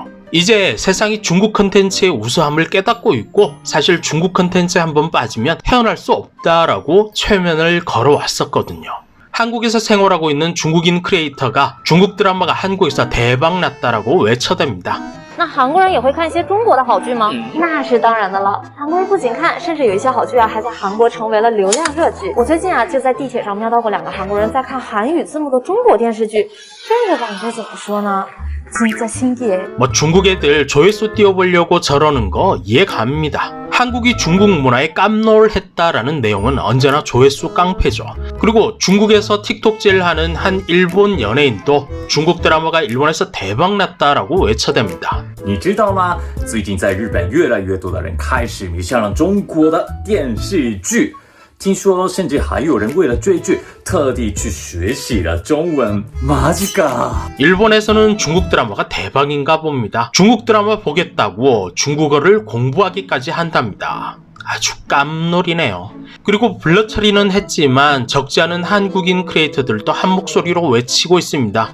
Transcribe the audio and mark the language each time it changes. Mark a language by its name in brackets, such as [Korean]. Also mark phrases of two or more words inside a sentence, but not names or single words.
[Korean] 이제 세상이 중국 컨텐츠의 우수함을 깨닫고 있고 사실 중국 컨텐츠에 한번 빠지면 헤어날 수 없다라고 최면을 걸어왔었거든요. 한국에서 생활하고 있는 중국인 크리에이터가 중국 드라마가 한국에서 대박났다라고 외쳐댑니다. [Chinese] 那韩国人也会看一些中国的好剧吗？那是当然的了。韩国人不仅看，甚至有一些好剧还在韩国成为了流量热剧。我最近就在地铁上瞄到过2个韩国人在看韩语字幕的中国电视剧，这个感觉怎么说呢？ [Korean] 진짜 신기해. 중국 애들 조회수 띄워보려고 저러는 거 이해갑니다. 한국이 중국 문화에 깜놀했다라는 내용은 언제나 조회수 깡패죠. 그리고 중국에서 틱톡질하는 한 일본 연예인도 중국 드라마가 일본에서 대박났다라고 외쳐댑니다. [Chinese] 你知道吗？最近在日本越来越多的人开始迷上了中国的电视剧。听说甚至还有人为了追剧特地去学习了中文。마지가. [Korean] 일본에서는 중국 드라마가 대박인가 봅니다. 중국 드라마 보겠다고 중국어를 공부하기까지 한답니다. 아주 깜놀이네요. 그리고 블러처리는 했지만 적지 않은 한국인 크리에이터들도 한 목소리로 외치고 있습니다.